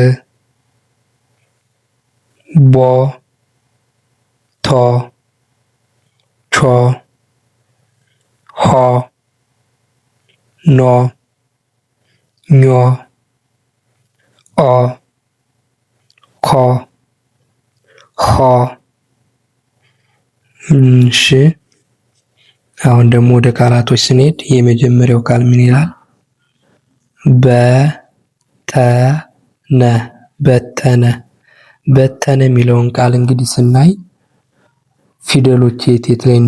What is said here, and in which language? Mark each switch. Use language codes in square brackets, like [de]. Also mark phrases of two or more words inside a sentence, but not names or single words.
[am] ቦ ቶ ቾ ሆ ኖ ኞ ኦ ኮ ሆ። እሺ አሁን ደግሞ ወደ ቃላቶች ስንሄድ የመጀመሪያው ቃል ምን ይላል? በተነ በተነ በተነ የሚለውን ቃል እንግዲህ ስናይ ፊደሎች የት ላይ